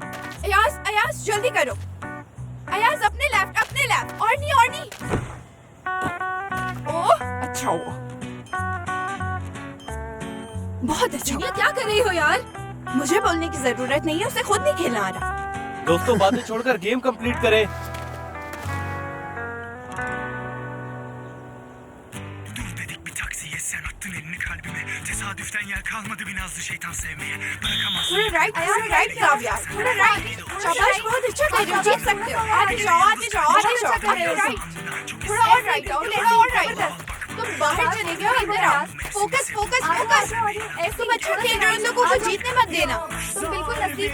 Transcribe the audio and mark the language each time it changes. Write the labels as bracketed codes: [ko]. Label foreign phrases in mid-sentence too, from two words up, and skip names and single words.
[hi] अयास जल्दी करो, अयास अपने लेफ्ट, और नहीं। ओह अच्छा हुआ, बहुत अच्छा। ये क्या कर रही हो यार? मुझे बोलने की जरूरत नहीं है, उसे खुद नहीं खेलना आ रहा। दोस्तों बातें छोड़कर गेम कंप्लीट करें। [tr] Dur dedik bir taksiye, sen attın elini kalbime. Tesadüften yer kalmadı bir nazlı şeytan sevmeye. Bırakamazsın. [hi] थोड़ा राइट जाओ यार, थोड़ा राइट। शाबाश, बहुत अच्छा कर रहे हो, जीत सकते हो। आगे जाओ। राइट, थोड़ा और राइट आओ, तुम बाहर चले गए हो, इधर आओ। फोकस। तुम अच्छा खेल रहे हो, इन लोगों को जीतने मत देना। तुम बिल्कुल नजदीक